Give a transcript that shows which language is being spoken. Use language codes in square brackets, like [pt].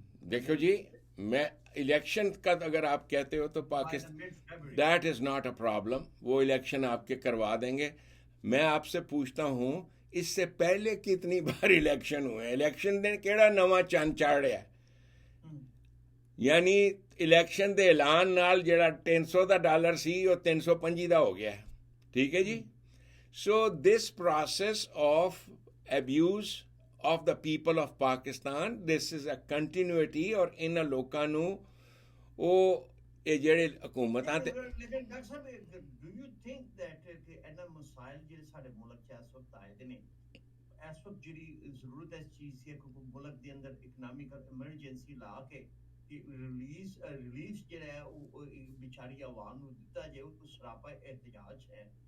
[ur] دیکھو جی، میں الیکشن کا اگر آپ کہتے ہو تو Pakistan [en] that is not a problem, [ur] وہ الیکشن آپ کے کروا دیں گے. میں آپ سے پوچھتا ہوں، اس سے پہلے کتنی بار الیکشن ہوئے؟ [pa] الیکشن نے کیڑا نواں چند چاڑیا؟ یعنی الیکشن دے اعلان نال جڑا $300 دا ڈالر سی وہ $325 دا ہو گیا ہے. [ur] ٹھیک ہے جی. [en] So this process of abuse of the people of Pakistan, this is a continuity. [pa] اور ان لوکاں نو وہ جڑے حکومتاں لیکن ڈاکٹر صاحب [en] do you think that [pa] کہ اینا مسائل جڑے سارے ملک چ اس وقت آئے نے، اس وقت جڑی ضرورت ہے اس چیز کی کہ ملک دے اندر اکنامک ایمرجنسی لا کے ریلیف جڑا ہے وہ بیچاری عوام نو دتا جائے، وہ سراپا احتجاج ہے.